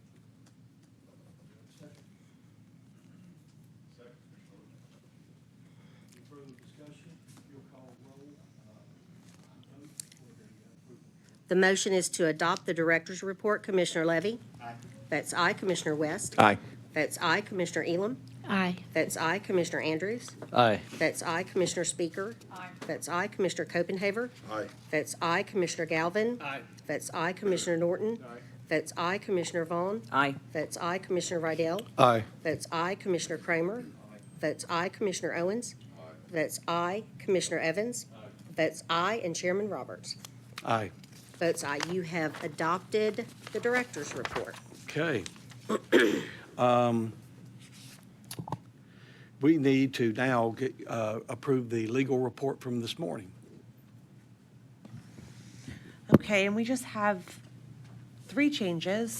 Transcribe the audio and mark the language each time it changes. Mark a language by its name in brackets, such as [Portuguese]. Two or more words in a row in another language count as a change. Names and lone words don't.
[English] The motion is to adopt the director's report. Commissioner Levy? Aye. That's aye. Commissioner West? Aye. That's aye. Commissioner Elam? Aye. That's aye. Commissioner Andrews? Aye. That's aye. Commissioner Speaker? Aye. That's aye. Commissioner Copenhaver? Aye. That's aye. Commissioner Galvin? Aye. That's aye. Commissioner Norton? Aye. That's aye. Commissioner Vaughn? Aye. That's aye. Commissioner Rydell? Aye. That's aye. Commissioner Kramer? That's aye. Commissioner Owens? That's aye. Commissioner Evans? That's aye. And Chairman Roberts? Aye. Votes aye. You have adopted the director's report. Okay. We need to now approve the legal report from this morning. Okay, and we just have 3 changes.